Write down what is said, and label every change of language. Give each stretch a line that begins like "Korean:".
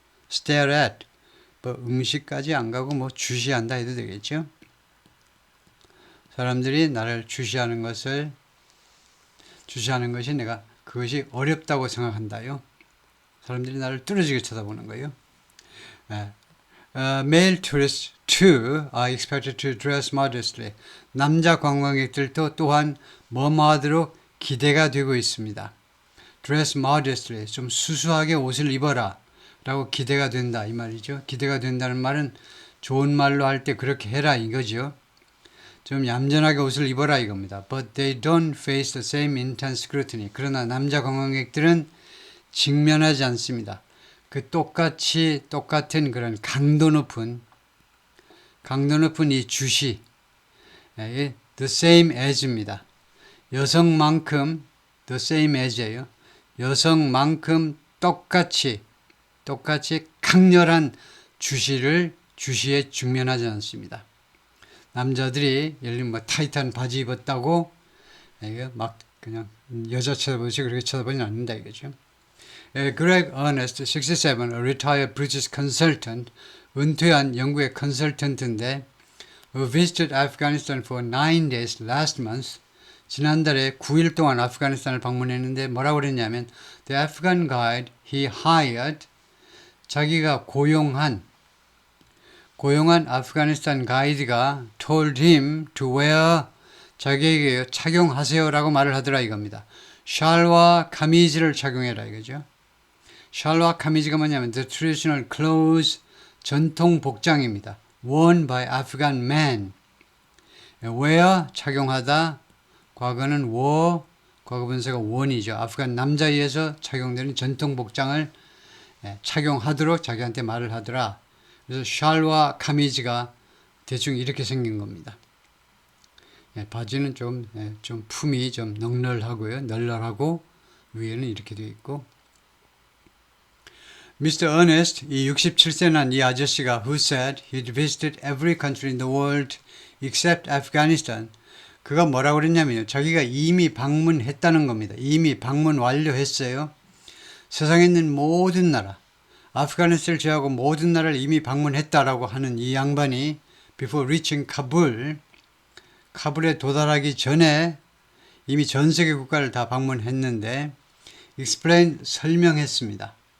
English: Stare at.
Korean: 뭐 응시까지 안 가고 뭐 주시한다 해도 되겠죠. 사람들이 나를 주시하는 것이 내가 그것이 어렵다고 생각한다요. 사람들이 나를 뚫어지게 쳐다보는 거예요.
English: Male tourists too are expected to dress modestly.
Korean: 남자 관광객들도 또한 뭐뭐하도록 기대가 되고 있습니다.
English: Dress modestly.
Korean: 좀 수수하게 옷을 입어라. 라고 기대가 된다. 이 말이죠. 기대가 된다는 말은 좋은 말로 할 때 그렇게 해라 이거죠. 좀 얌전하게 옷을 입어라 이겁니다.
English: But they don't face the same intense scrutiny.
Korean: 그러나 남자 관광객들은 직면하지 않습니다. 그 똑같은 그런 강도 높은 이 주시, the same as입니다. 여성만큼 the same as예요. 여성만큼 똑같이 강렬한 주시에 직면하지 않습니다. 남자들이 예를 들면 뭐 타이트한 바지 입었다고 이게 막 그냥 여자 쳐다보듯이 그렇게 쳐다보지는 않는다 이거죠.
English: Greg Ernest, 67, a retired British consultant,
Korean: 은퇴한 영국의 컨설턴트인데
English: who visited Afghanistan for 9 days last month.
Korean: 지난달에 9일 동안 아프가니스탄을 방문했는데 뭐라고 그랬냐면
English: the Afghan guide he hired,
Korean: 자기가 고용한 아프가니스탄 가이드가
English: told him to wear,
Korean: 자기에게 착용하세요라고 말을 하더라 이겁니다. 샬와 카미즈를 착용해라 이거죠. 샬와 카미즈가 뭐냐면
English: the traditional clothes,
Korean: 전통 복장입니다.
English: worn by Afghan men. wear, 착용하다.
Korean: 과거는 wore, 과거 분사가 worn이죠. 아프간 남자에 의해서 착용되는 전통 복장을 착용하도록 자기한테 말을 하더라. 그래서 샬와 카미즈가 대충 이렇게 생긴 겁니다. 바지는 좀 품이 좀 넉넉하고요. 널널하고 위에는 이렇게 되어 있고.
English: Mr. Ernest,
Korean: 이 67세 난 이 아저씨가
English: who said he'd visited every country in the world except Afghanistan.
Korean: 그가 뭐라고 그랬냐면요. 자기가 이미 방문했다는 겁니다. 이미 방문 완료했어요. 세상에 있는 모든 나라, 아프가니스탄을 제외하고 모든 나라를 이미 방문했다라고 하는 이 양반이
English: before reaching
Korean: 카불에 도달하기 전에 이미 전 세계 국가를 다 방문했는데 explain 설명했습니다.